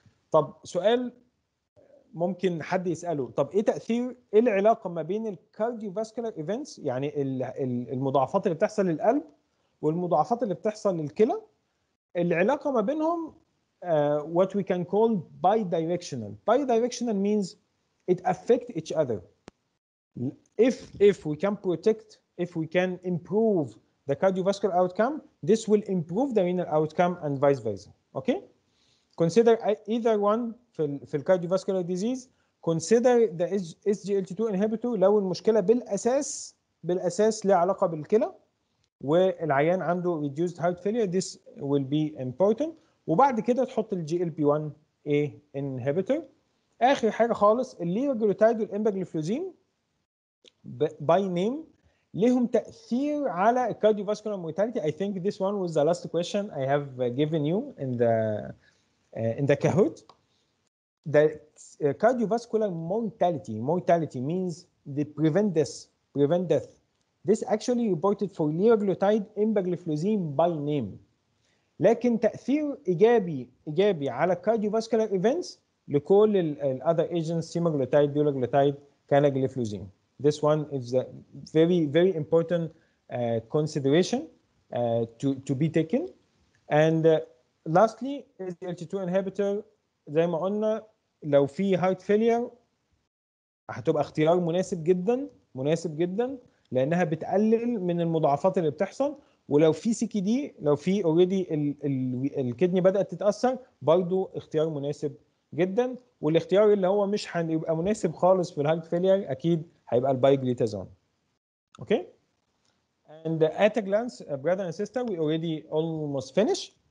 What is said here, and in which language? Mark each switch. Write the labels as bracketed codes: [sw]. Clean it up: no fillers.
[ar] طب سؤال ممكن حد يساله، طب ايه تاثير، ايه العلاقه ما بين الكارديوفاسكولار ايفنتس، يعني المضاعفات اللي بتحصل للقلب والمضاعفات اللي بتحصل للكلى؟ العلاقه ما بينهم [en] what we can call bidirectional. Bidirectional means it affects each other. If we can protect, if we can improve the cardiovascular outcome, this will improve the renal outcome and vice versa. Okay? Consider either one [ar] في الكارديوفاسكولار [en] disease. Consider the SGLT2 inhibitor [ar] لو المشكله بالاساس لها علاقه بالكلى والعيان عنده [en] reduced heart failure, this will be important. [ar] وبعد كده تحط الجي ال بي 1 A inhibitor. اخر حاجه خالص الليراجلوتايد والامباجليفلوزين باي نيم لهم تاثير على الكارديوفاسكولار mortality. [en] I think this one was the last question I have given you in the Kahoot. The cardiovascular mortality means they prevent death. This actually reported for liraglutide empagliflozin by name. [ar] لكن تأثير إيجابي على cardiovascular events لكل ال [en] other agents [ar] semaglutide, dulaglutide, canagliflozin. [en] This one is a very important consideration to be taken. And lastly, [ar] SGLT2 inhibitor زي ما قلنا لو في heart failure هتبقى اختيار مناسب جدا لانها بتقلل من المضاعفات اللي بتحصل. ولو في سي كي دي، لو في اوريدي الكدني بدات تتاثر، برضو اختيار مناسب جدا. والاختيار اللي هو مش هيبقى مناسب خالص في الهارت فيلير اكيد هيبقى البايجليتازون. اوكي. [en] And at a glance, brother and sister, we already almost finished.